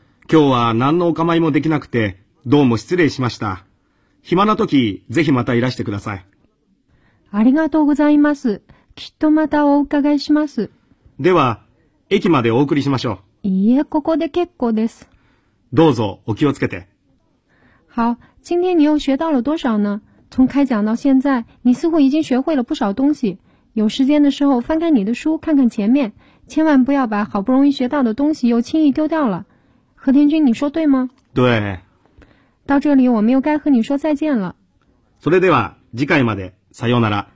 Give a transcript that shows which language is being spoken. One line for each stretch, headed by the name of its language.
Japanese: 今日は何のお構いもできなくて、どうも失礼しました。暇な時、ぜひまたいらしてください。ありがとうございます。きっとまたお伺いします。では、駅までお送りしましょう。いいえ、ここで結構です。どうぞ、お気をつけて。
Chinese: 好、今天你又学到了多少呢？从开讲到现在，你似乎已经学会了不少东西。有时间的时候，翻开你的书，看看前面，千万不要把好不容易学到的东西又轻易丢掉了。和田君，你说对吗？对。到这里，我们又该和你说再见了。
Japanese: それでは、次回まで、さようなら。